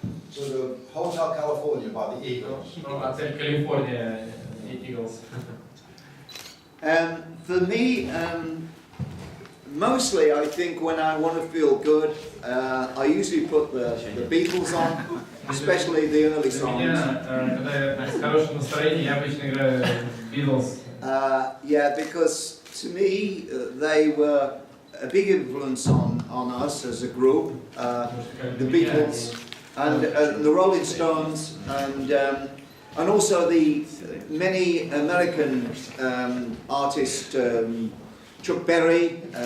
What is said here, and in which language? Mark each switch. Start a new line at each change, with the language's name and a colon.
English: Sort of Hotel California by the Eagles.
Russian: Отель California, Eagles.
English: For me, mostly I think when I want to feel good, I usually put the Beatles on, especially the early songs.
Russian: Когда я с хорошим настроением, я обычно играю Beatles.
English: Yeah, because to me they were a big influence on us as a group. The Beatles and the Rolling Stones and also the many American artists, Chuck Berry.